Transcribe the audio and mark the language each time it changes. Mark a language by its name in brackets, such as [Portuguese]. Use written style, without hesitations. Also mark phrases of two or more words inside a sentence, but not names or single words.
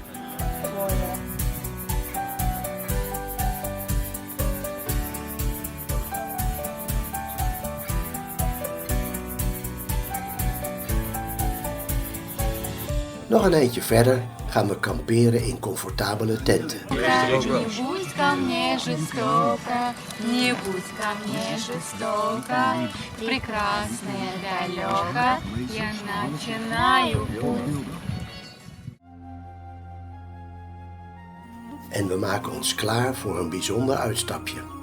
[Dutch] Nog een eindje verder gaan we kamperen in comfortabele tenten. [Russian] Не будь ко мне жестоко, не будь ко мне жестоко, прекрасная далеко, я начинаю путь. [Dutch] En we maken ons klaar voor een bijzonder uitstapje.